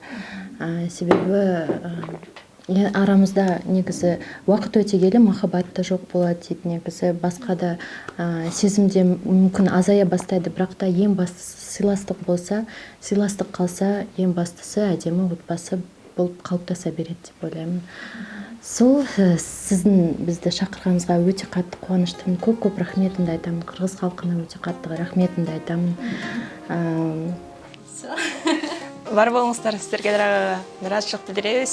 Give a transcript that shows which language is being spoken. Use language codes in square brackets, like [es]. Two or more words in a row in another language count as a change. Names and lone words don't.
[kk] Себебі арамызда негізі уақыт өте келе махаббатты жоқ болады дейді. Негізі басқа да сезімде мүмкін азая бастайды, бірақ та ең бастысы сыйластық болса, сыйластық қалса, ең бастысы әдемі отбасы [ky] болуп калыптаса берет деп ойлоймун. Сол сиздин бизди чакырганыңызга өтө катты кубанычтымын. Көп рахметимди айтамын. Кыргыз калкына өтө катты рахметимди айтамын. Бар болуңуздар, сиздерге дагы ыраазычылыкты билдиребиз.